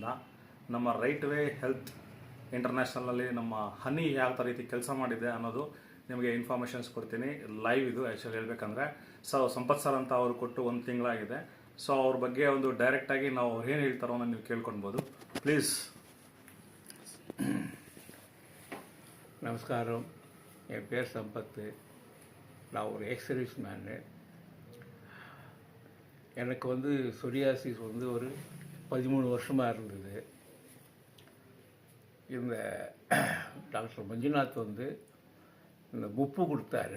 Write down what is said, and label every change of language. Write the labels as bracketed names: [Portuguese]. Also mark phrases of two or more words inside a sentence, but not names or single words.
[Kannada] ನಮ್ಮ ರೈಟ್ ವೇ ಹೆಲ್ತ್ ಇಂಟರ್ನ್ಯಾಷನಲಲ್ಲಿ ನಮ್ಮ ಹನಿ ಯಾವ ರೀತಿ ಕೆಲಸ ಮಾಡಿದೆ ಅನ್ನೋದು ನಿಮಗೆ ಇನ್ಫಾರ್ಮೇಷನ್ಸ್ ಕೊಡ್ತೀನಿ. ಲೈವ್ ಇದು ಆ್ಯಕ್ಚುಲಿ ಹೇಳಬೇಕಂದ್ರೆ. ಸೊ ಸಂಪತ್ ಸರ್ ಅಂತ ಅವರು ಕೊಟ್ಟು 1 ತಿಂಗಳಾಗಿದೆ. ಸೊ ಅವ್ರ ಬಗ್ಗೆ ಒಂದು ಡೈರೆಕ್ಟಾಗಿ ನಾವು ಅವ್ರು ಏನು ಹೇಳ್ತಾರೋ ಅನ್ನೋ ನೀವು ಕೇಳ್ಕೊಳ್ಬೋದು. ಪ್ಲೀಸ್. [Tamil] நமஸ்காரம். என் பேர் சம்பத்து. நான் ஒரு [English] exservice man. [Tamil] எனக்கு சொரியாசிஸ் ஒரு 13 வருஷமாக இருந்தது. இந்த டாக்டர் மஞ்சுநாத் இந்த முப்பு கொடுத்தாரு.